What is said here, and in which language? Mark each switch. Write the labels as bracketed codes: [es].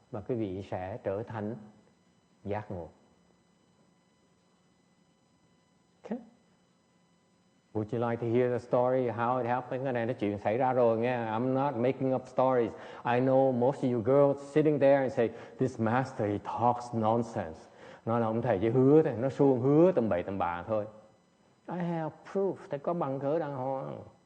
[vi] Và cái vị sẽ trở thành giác ngộ. [en] Okay. Would you like to hear the story how it happened? [vi] Cái này nó chuyện xảy ra rồi nghe. [en] I'm not making up stories. I know most of you girls sitting there and say, this master, he talks nonsense. [vi] Nói là ông thầy chỉ hứa thôi, nó suông hứa tầm bậy tầm bạ thôi. [en] I have proof, [vi] thầy có bằng cớ đàng hoàng.